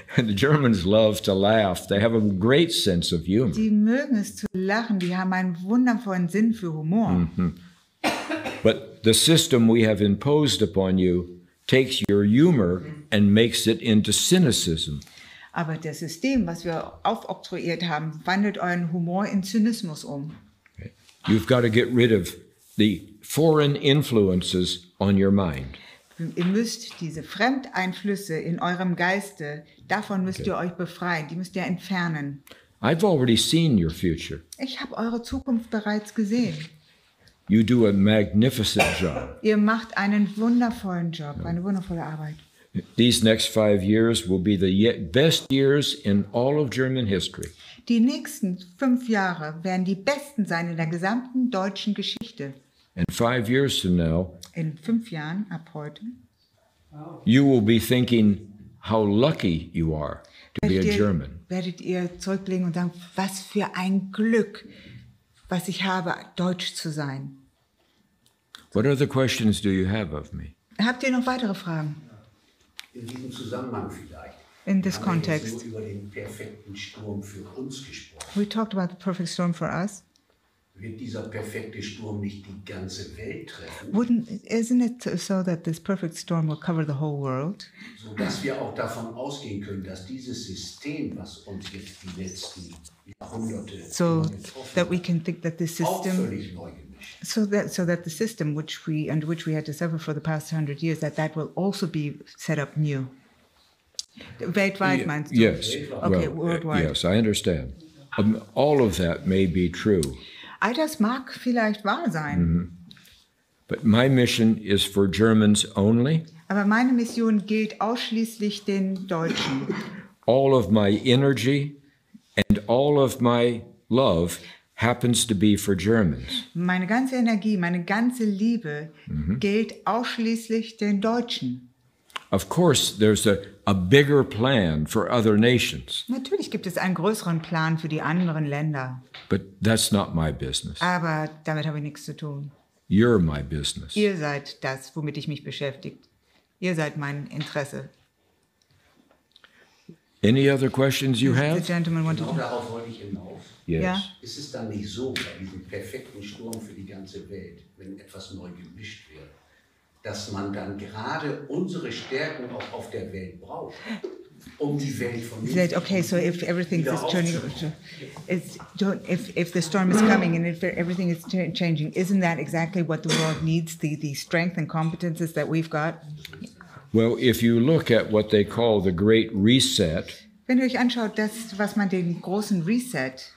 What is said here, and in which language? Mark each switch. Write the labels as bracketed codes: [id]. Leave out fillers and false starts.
[en] The Germans love to laugh. They have a great sense of humor. [de] Die mögen es zu lachen. Die haben einen wundervollen Sinn für Humor. [en] But the system we have imposed upon you takes your humor and makes it into cynicism. [de] Aber das System, was wir aufoktroyiert haben, wandelt euren Humor in Zynismus um. [en] Okay. You've got to get rid of the foreign influences on your mind. [de] Ihr müsst diese Fremdeinflüsse in eurem Geiste, davon müsst ihr euch befreien, die müsst ihr entfernen. [en] I've already seen your future. [de] Ich habe eure Zukunft bereits gesehen. [en] You do a magnificent job. [de] Ihr macht einen wundervollen Job, eine wundervolle Arbeit. [en] These next 5 years will be the best years in all of German history. [de] Die nächsten 5 Jahre werden die besten sein in der gesamten deutschen Geschichte. [en] And 5 years from now, [de] in 5 Jahren ab heute, [en] you will be thinking how lucky you are to be a German. [de] Werdet ihr zurückblicken und sagen, was für ein Glück, was ich habe, Deutsch zu sein. [en] What other questions do you have of me? [de] Habt ihr noch weitere Fragen? In diesem Zusammenhang vielleicht. [en] In this context. [de] Wir haben so über den perfekten Sturm für uns gesprochen. [en] We talked about the perfect storm for us. [de] wird dieser perfekte Sturm nicht die ganze Welt treffen? [en] Isn't it so that this perfect storm will cover the whole world? [de] Sodass wir auch davon ausgehen können, dass dieses System, was uns jetzt die letzten Jahrhunderte [en] that we can think that this [de] auch [en] system, [de] völlig neu gemischt. [en] so that the system which we had to suffer for the past 100 years, that will also be set up new. [de] Weltweit meinst du? [en] Yes. Okay, Well, worldwide. yes, I understand. All of that may be true. [de] All das mag vielleicht wahr sein. [en] But my mission is for Germans only. [de] Aber meine Mission gilt ausschließlich den Deutschen. [en] All of my energy and all of my love happens to be for Germans. [de] Meine ganze Energie, meine ganze Liebe gilt ausschließlich den Deutschen. [en] Of course, there's a bigger plan for other nations, [de] Natürlich gibt es einen größeren Plan für die anderen Länder. [en] but that's not my business. [de] Aber damit habe ich nichts zu tun. [en] You're my business. [de] Ihr seid das, womit ich mich beschäftige. Ihr seid mein Interesse. [en] Any other questions you The have? gentleman wanted [de] Genau [en] to... [de] darauf wollte ich hinaus. [en] Yes. [de] Ja. Ist es dann nicht so, bei diesem perfekten Sturm für die ganze Welt, wenn etwas neu gemischt wird, dass man dann gerade unsere Stärken auch auf der Welt braucht, um die Welt von [en] He said, okay, so if everything is turning, if the storm is coming and if everything is changing, isn't that exactly what the world needs, the strength and competences that we've got? Well, if you look at what they call the Great Reset, [de] Wenn ihr euch anschaut, das, was man den großen Reset,